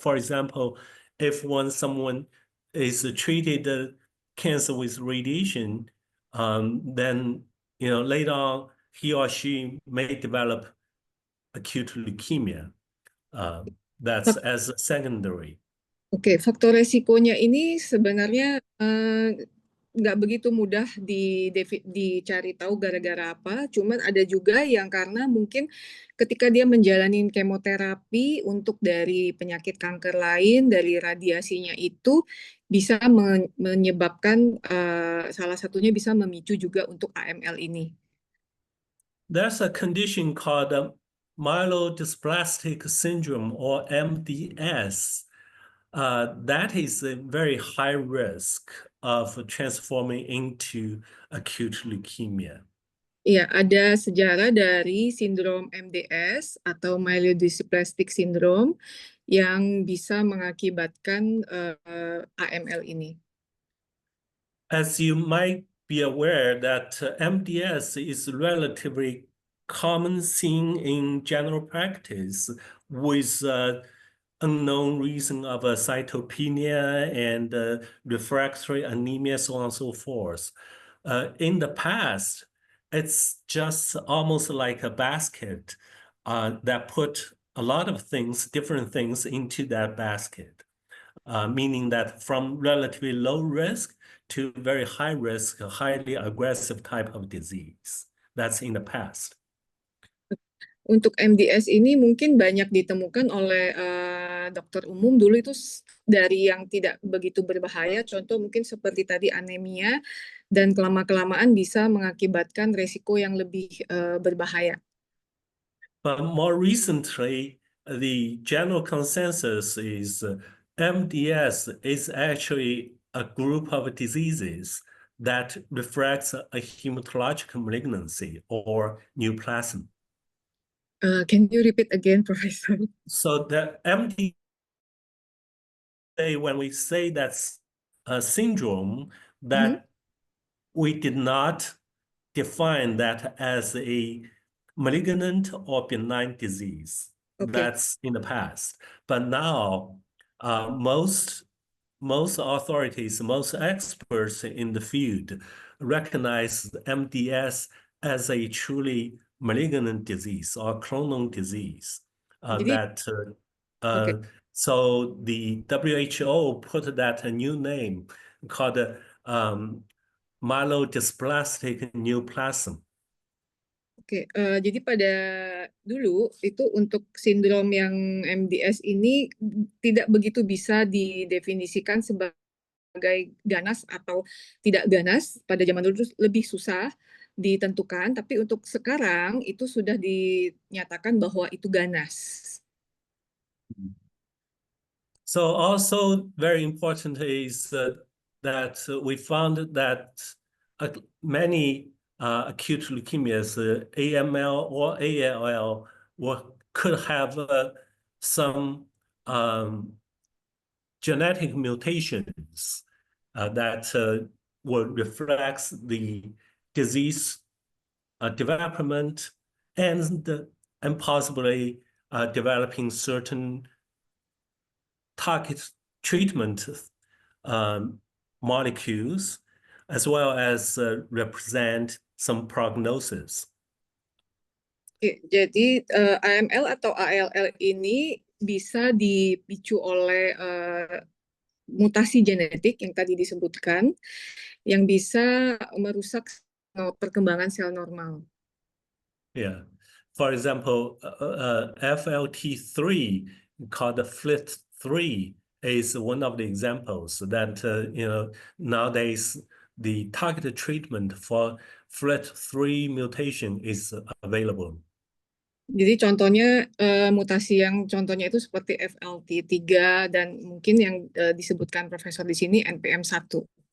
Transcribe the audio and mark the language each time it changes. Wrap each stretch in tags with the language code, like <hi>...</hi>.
<en>For example, if someone is treated cancer with radiation, then later on he or she may develop acute leukemia. That's as a secondary.</en> <id>Oke, faktor resikonya ini sebenarnya nggak begitu mudah dicari tahu gara-gara apa. Cuman ada juga yang karena mungkin ketika dia menjalani kemoterapi untuk dari penyakit kanker lain, dari radiasinya itu bisa menyebabkan salah satunya bisa memicu juga untuk AML ini.</id> <en>There's a condition called myelodysplastic syndrome or MDS. That is a very high risk of transforming into acute leukemia. Iya, ada sejarah dari sindrom MDS atau myelodysplastic syndrome yang bisa mengakibatkan AML ini. As you might be aware that MDS is relatively common seen in general practice with unknown reason of cytopenia and refractory anemia, so on and so forth. In the past, it's just almost like a basket that put a lot of things, different things into that basket, meaning that from relatively low risk to very high risk, highly aggressive type of disease. That's in the past.</en> <id>Untuk MDS ini mungkin banyak ditemukan oleh dokter umum dulu itu dari yang tidak begitu berbahaya, contoh mungkin seperti tadi anemia, dan kelama-kelamaan bisa mengakibatkan resiko yang lebih berbahaya.</id> <en>But more recently, the general consensus is MDS is actually a group of diseases that reflects a hematological malignancy or neoplasm. Can you repeat again, Professor? So the MDS, when we say that's a syndrome, that we did not define that as a malignant or benign disease. Okay. That's in the past. But now, most authorities, most experts in the field recognize MDS as a truly malignant disease or clonal disease.</en> <id>Jadi, okay.</id> <en>So the WHO put that a new name called myelodysplastic neoplasm.</en> <id>Oke, jadi pada dulu itu untuk sindrom yang MDS ini tidak begitu bisa didefinisikan sebagai ganas atau tidak ganas. Pada zaman dulu lebih susah ditentukan, tapi untuk sekarang itu sudah dinyatakan bahwa itu ganas.</id> <en>So also very important is that we found that many acute leukemias, AML or ALL, could have some genetic mutations that will reflect the disease development and possibly developing certain target treatment molecules, as well as represent some prognosis.</en> <id>Jadi AML atau ALL ini bisa dipicu oleh mutasi genetik yang tadi disebutkan, yang bisa merusak perkembangan sel normal.</id> <en>Yeah. For example, FLT3, called FLT3, is one of the examples that, nowadays the targeted treatment for FLT3 mutation is available.</en> <id>Jadi contohnya mutasi yang contohnya itu seperti FLT3 dan mungkin yang disebutkan profesor di sini NPM1.</id>